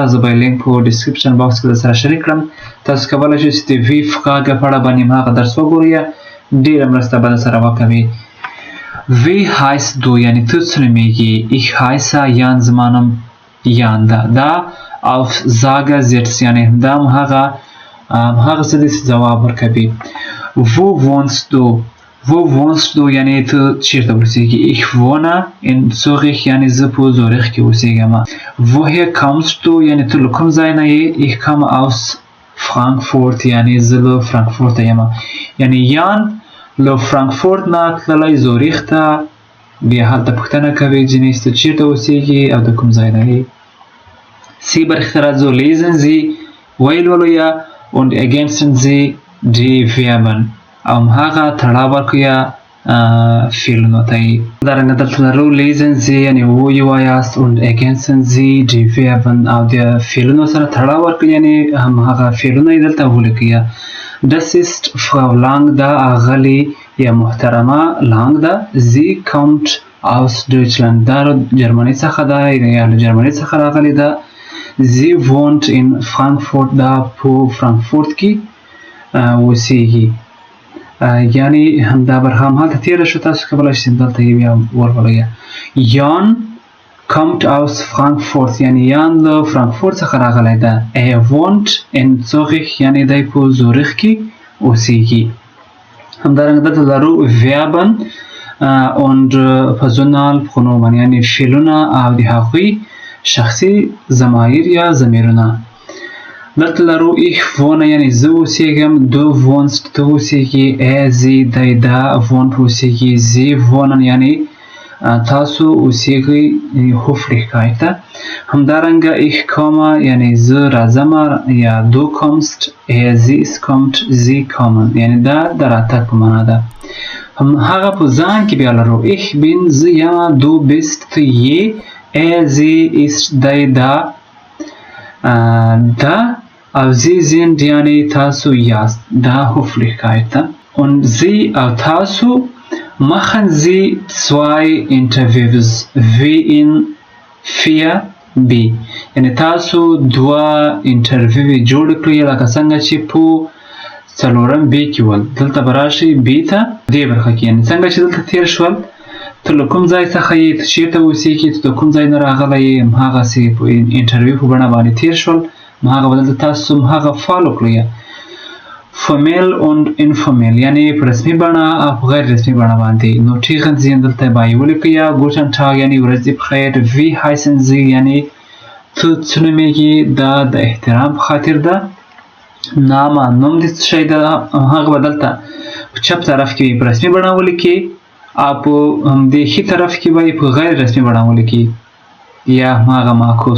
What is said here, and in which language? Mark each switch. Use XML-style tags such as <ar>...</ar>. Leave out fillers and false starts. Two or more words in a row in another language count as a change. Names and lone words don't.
<ps>زه به لینک په ډسکرپشن باکس کې درسره شریک کړم. تاسو کولی شئ چې د</ps> <de>W-Fragen</de> <ps>په اړه باندې همهغه درس وګورئ. ډېره مرسته به درسره وکوي.</ps> <de>wie heißt du</de> <ps>یعنی ته څه نومیږي.</ps> <de>ich heiße Jan</de> <ps>زما نوم یان ده. دا</ps> <de>auf Sage setzt</de> <ps>یعنی دا همهغه څه دي چې ځواب ورکوي.</ps> <de>wo wohnst du</de> <ps>یعنی ته چیرته اوسیږي.</ps> <de>ich wohne in Zürich</de> <ps>یعنی زه په زوریخ کې اوسیږم.</ps> <de>woher kommst du</de> <ps>یعنی ته له کوم ځای نه یې.</ps> <de>ich komme aus Frankfurt</de> <ps>یعنی زه له فرانکفورت یم. یعنی یان له فرانکفورت نه تللی زوریخ ته. بیا هلته پوښتنه کوي جنس ته چیرته اوسیږي او د کوم ځای نه یې. سی برخې ته راځو.</ps> <de>lesen Sie</de> <ps>ویلولئ</ps> <de>und ergänzen Sie die Verben</de> <ps>او همهغه تړاو ورکړئ فعلونو ته یې. همدارنګه دلته لرو</ps> <de>lesen Sie</de> <ps>یعنې ووایاست</ps> <de>und ergänzen Sie die Verben</de> <ps>او د فعلونو سره تړاو ورکړئ یعنې همهغه فعلونه یې دلته ولیکئ.</ps> <de>das ist Frau Lang</de> <ps>دا اغلې یا محترمه لانګ ده.</ps> <de>sie kommt aus Deutschland</de> <ps>دا جرمني څخه ده یا له جرمني څخه راغلی ده.</ps> <de>sie wohnt in Frankfurt</de> <ps>دا په فرانکفورت کې اوسیږي. یعنی همدا برخه هلته تیره شو، تاسو کولی شئ دلته یې بیا ورولئ.</ps> <de>Jan kommt aus Frankfurt</de> <ps>یعنی یان له فرانکفورت څخه راغلی ده.</ps> <de>er wohnt in Zürich</de> <ps>یعنی دی په زوریخ کې اوسیږي. همدارنګه دلته لرو</ps> <de>verben und Personalpronomen</de> <ps>یعنی فعلونه او د هغوی شخصي ضمایر یا ضمیرونه. دلته لرو</ps> <de>ich wohne</de> <ps>یعنی زه اوسیږم،</ps> <de>du wohnst</de> <ps>ته اوسیږي،</ps> <de>er sie</de> <ps>دی دا wohnt اوسیږي،</ps> <de>sie wohnen</de> <ps>یعنی تاسو اوسیږئ Höflichkeit. همدارنګه</ps> <de>ich komme</de> <ps>یعنی زه راځم یا</ps> <de>du kommst، er sie es kommt sie kommen</de> <ps>یعنی دا د راتګ په معنا ده. هغه په ځان کې بیا لرو</ps> <de>ich bin</de> <ps>زه یم،</ps> <de>du bist</de> <ps>ته یې،</ps> <de>er sie ist</de> <ps>دی دا دا او</ps> <de>sie sind</de> <ps>یعنی تاسو یاست دا Höflichkeit.</ps> <de>und sie</de> <ps>او تاسو</ps> <de>machen sie 2 Interviews wie in 4b</de> <ps>یعنی تاسو 2 انټرویو جوړ کړئ لکه څنګه چې په څلورم b کې ول. دلته به راشئ b ته دې برخه کې، یعنی څنګه چې دلته تیر شول ته له کوم ځای څخه یې ته چېرته اوسېږې، ته د کوم ځای نه راغلی یې، همهغسې په انټرویو په بڼه باندې تیر شول، همهغه به دلته تاسو همهغه فالو کړئ.</ps> <de>formell und informell</de> <ps>یعنی په رسمي بڼه او په غیر رسمي بڼه باندې. نو ټیغن زی دلته باید ولیکئ یا</ps> <de>Guten Tag</de> <ps>یعنی ورځ دې بخیر.</ps> <de>Wie heißen Sie</de> <ps>یعنی ته څه نومېږې، دا د احترام په خاطر ده. نامه نوم دې څه شی ده، هغه به دلته په چپ طرف کې په رسمي بڼه ولیکئ او په همدې ښي طرف کې به په غیر رسمي بڼه ولیکئ یا هماغه معکوس.</ps>